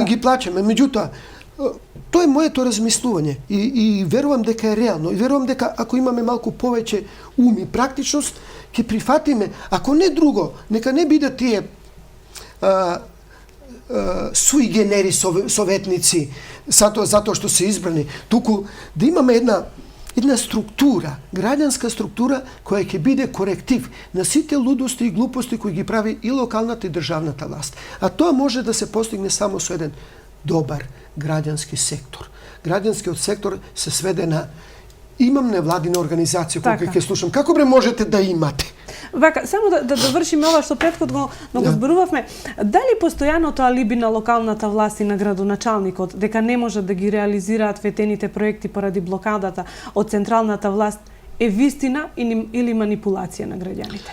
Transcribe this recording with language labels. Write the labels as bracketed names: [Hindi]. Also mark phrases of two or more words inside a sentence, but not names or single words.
[Macedonian] Ги плаќаме, меѓутоа тоа е моето размислување и верувам дека е реално и верувам дека ако имаме малку повеќе ум и практичност ќе прифатиме, ако не друго, нека не бидат тие суи генери советници затоа што се избрани, туку да имаме една структура, граѓанска структура која ќе биде коректив на сите лудости и глупости кои ги прави и локалната и државната власт. А тоа може да се постигне само со еден [Serbian] dobar građanski sektor. Građanski sektor se svede na imam nevladine organizacije koliko ih слушам. [Macedonian] Како бре можете да имате? Вака, само да довршиме ова што претходно го зборувавме, дали постојаното алиби на локалната власт и на градоначалникот дека не можат да ги реализираат ветените проекти поради блокадата од централната власт е вистина или манипулација на граѓаните?